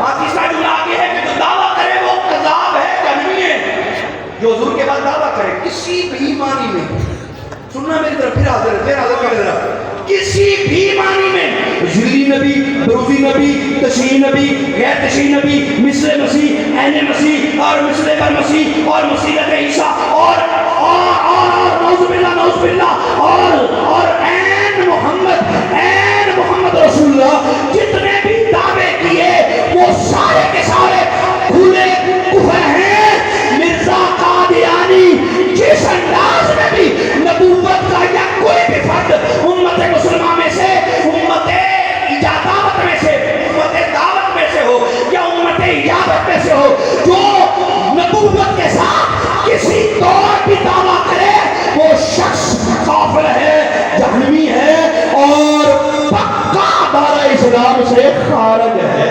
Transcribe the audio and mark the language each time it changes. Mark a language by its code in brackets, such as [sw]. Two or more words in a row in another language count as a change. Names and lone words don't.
[ur] ہاں، تیسرا جملہ آگے ہے کہ جو دعویٰ کرے وہ کذاب ہے، جہنمی ہے۔ جو حضور کے بعد دعویٰ کرے کسی بھی معنی میں، سننا میری طرف، پھر حاضر کر ذرا، کسی بھی معنی میں، ظلی نبی، بروزی نبی، تشریح نبی، غیر تشریح نبی، مثل مسیح، عین مسیح، اور مثل بر مسیح، اور مسیحت عیسیٰ، اور [ar] نعوذ باللہ نعوذ باللہ. [ur] اور عین محمد رسول اللہ جتنے بھی دعوے کیے وہ سارے کے سارے کھلے کفر ہیں. مرزا قادیانی جس انداز میں بھی نبوت کا یا کوئی بھی فرد امت مسلمان میں سے، امت اجازت میں سے، امت دعوت میں سے ہو یا امت اجازت میں سے ہو، جو نبوت کے ساتھ کسی طور بھی دعوی کرے وہ شخص کافر ہے، جہنمی ہے اور پکا دارا اسلام سے خارج ہے.